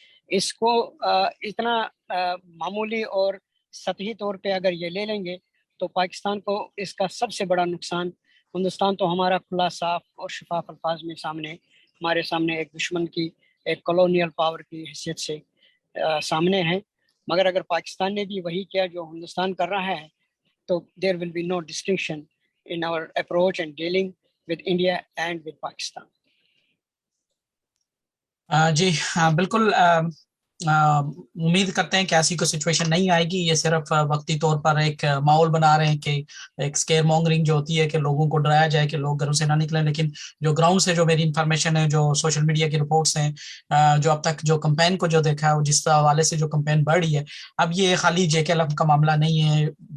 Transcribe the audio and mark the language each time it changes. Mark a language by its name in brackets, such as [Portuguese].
[Urdu] اس کو اتنا معمولی اور سطحی طور پہ اگر یہ لے لیں گے تو پاکستان کو اس کا سب سے بڑا نقصان. ہندوستان تو ہمارا کھلا, صاف اور شفاف الفاظ میں ہمارے سامنے ایک دشمن کی, ایک کالونیل پاور کی حیثیت سے سامنے ہے. مگر اگر پاکستان نے بھی وہی کیا جو ہندوستان کر رہا ہے تو [English] there will be no distinction in our approach and dealing with India and with Pakistan. [Urdu] جی بالکل, امید کرتے ہیں کہ ایسی کوئی سچویشن نہیں آئے گی. یہ صرف وقتی طور پر ایک ماحول بنا رہے ہیں کہ ایک سکیئر مونگرنگ جو ہوتی ہے کہ لوگوں کو ڈرایا جائے کہ لوگ گھروں سے نہ نکلیں. لیکن جو گراؤنڈ سے جو میری انفارمیشن ہے, جو سوشل میڈیا کی رپورٹس ہیں, جو اب تک جو کمپین کو جو دیکھا ہے, جس حوالے سے جو کمپین بڑھ رہی ہے, اب یہ خالی جے کے ایل ایف کا معاملہ نہیں ہے.